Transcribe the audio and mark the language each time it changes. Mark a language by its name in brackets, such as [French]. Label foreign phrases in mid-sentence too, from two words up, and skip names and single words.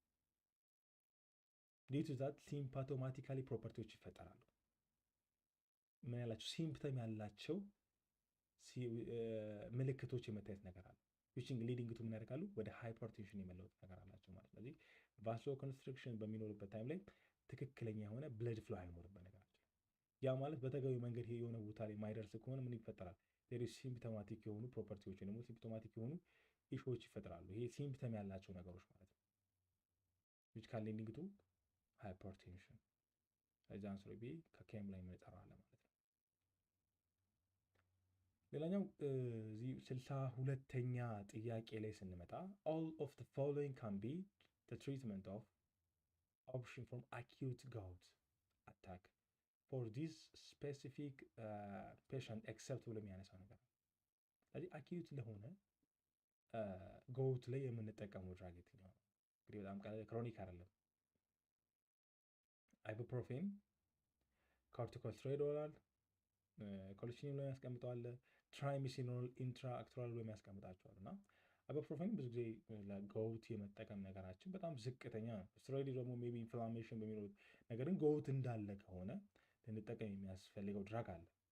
[English] due to that symptomatically [Amharic] ፕሮፐርቲዎች ይፈጠራሉ። ምን ያላቸው ሲምፕተም ያላቸው ምልክቶች የመታየት ነገር አለ። [English] which leading to [Amharic] ምን ያደርጋሉ ወደ ሃይፐርቴንሽን የመለወጥ ነገር አላቸው ማለት። ስለዚህ ቫሶ ኮንስትሪክሽን በሚኖርበት ታይም ላይ ትክክለኛ የሆነ [English] blood flow [Amharic] አይኖርም በነገራችን። ያ ማለት በተገቢ መንገድ ይሄ የሆነ ቦታ ላይ ማይደርስ ከሆነ ምን ይፈጠራል? ሌሎች ሲምፕቶማቲክ የሆኑ ፕሮፐርቲዎች ወይ ደግሞ ሲምፕቶማቲክ የሆኑ ኢሹዎች ይፈጥራሉ። ይሄ ሲምፕተም ያላቸው ነገሮች ማለት ነው። [English] which can leading to hypertension [Amharic] ስለዚህ አንስሮ ቢ ከኬም ላይ እንጠራዋለን ማለት ነው። ሌላኛው እዚህ 62ኛ ጥያቄ ላይ ስንመጣ [English] all of the following can be the treatment of option from acute gout attack for this specific patient except [Amharic] ብሎ የሚያነሳው ነገር ነው። ስለዚህ አኪዩት ለሆነ ጎውት ላይ የምንጠቀመው ድራግ የትኛው ነው? እንግዲህ በጣም ክሮኒክ አይደለም። አይቡፕሮፌን፣ [English] corticosteroid oral፣ [Amharic] ኮሊሲኒየም ላይ ያስቀምጠዋል፣ [English] triamcinolone intra articular [Amharic] ብሎ የሚያስቀምጣቸዋል። እና አይቡፕሮፌን ብዙ ጊዜ ለጎውት የመጠቀም ነገራችን በጣም ዝቅተኛ ነው። ስትሮይድ ደግሞ [English] maybe inflammation [Amharic] በሚኖር ነገርን ጎውት እንዳለ ከሆነ ልንጠቀም የሚያስፈልገው ድራግ አለ።